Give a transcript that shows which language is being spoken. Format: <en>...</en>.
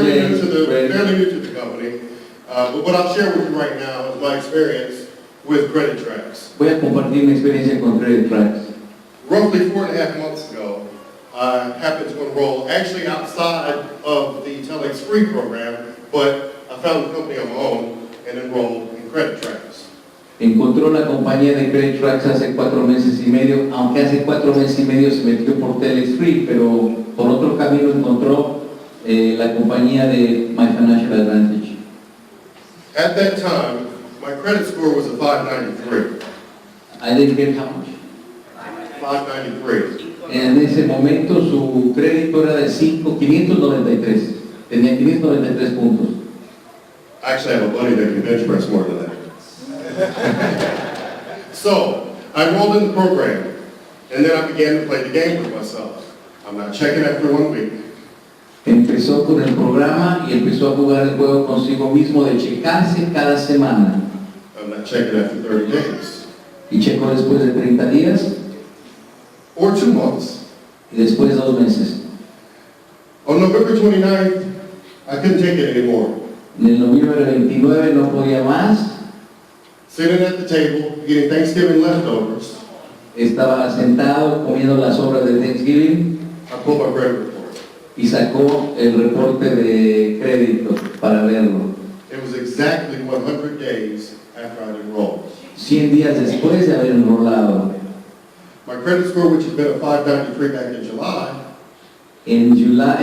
<en>Fairly new to the company. But what I'll share with you right now is my experience with credit tracks.</en> <es>Voy a compartir mi experiencia con Credit Tracks.</es> <en>Roughly 4.5 months ago, I happened to enroll actually outside of the TelexFREE program, but I found a company on my own and enrolled in credit tracks.</en> <es>Encontró la compañía de Credit Tracks hace 4 meses y medio, aunque hace 4 meses y medio se metió por TelexFREE, pero por otro camino encontró la compañía de My Financial Advantage.</es> <en>At that time, my credit score was a 593. I didn't get how much. 593.</en> <es>En ese momento su crédito era de 593. Tenía 593 puntos.</es> <en>I actually have a buddy that can bench press more than that. So, I enrolled in the program, and then I began to play the game with myself. I'm not checking after 1 week.</en> <es>Empezó con el programa y empezó a jugar el juego consigo mismo de checarse cada semana.</es> <en>I'm not checking after 30 days.</en> <es>Y checó después de 30 días</es> <en>Or 2 months.</en> <es>y después de 2 meses.</es> <en>On November 29th, I couldn't take it anymore.</en> <es>En el noviembre 29 no podía más.</es> <en>Sitting at the table, getting Thanksgiving leftovers,</en> <es>Estaba sentado comiendo las sobras de Thanksgiving</es> <en>I pulled my credit report.</en> <es>y sacó el reporte de crédito para verlo.</es> <en>It was exactly 100 days after I'd enrolled.</en> <es>100 días después de haber enrolado.</es> <en>My credit score, which had been a 593 back in July,</en>